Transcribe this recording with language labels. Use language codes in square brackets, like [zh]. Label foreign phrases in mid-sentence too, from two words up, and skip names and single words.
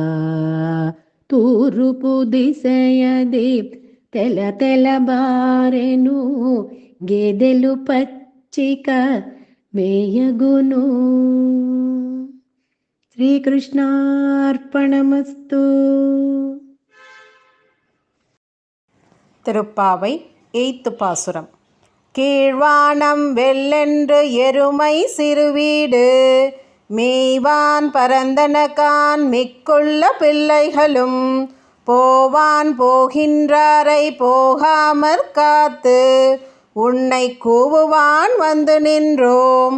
[te] తూర్పు దిశయది తెల తెలబారెను, గేదెలు పచ్చిక మేయగును. [sa] శ్రీకృష్ణార్పణమస్తు. [ta] திருப்பாவை 8th பாசுரம். கீழ்வானம் வெள்ளென்று எருமை சிறுவீடு, மேய்வான் பரந்தனகான் மிக்குள்ள பிள்ளைகளும், போவான் போகின்றாரை போகாமற் காத்து, உன்னை கூவுவான் வந்து நின்றோம்.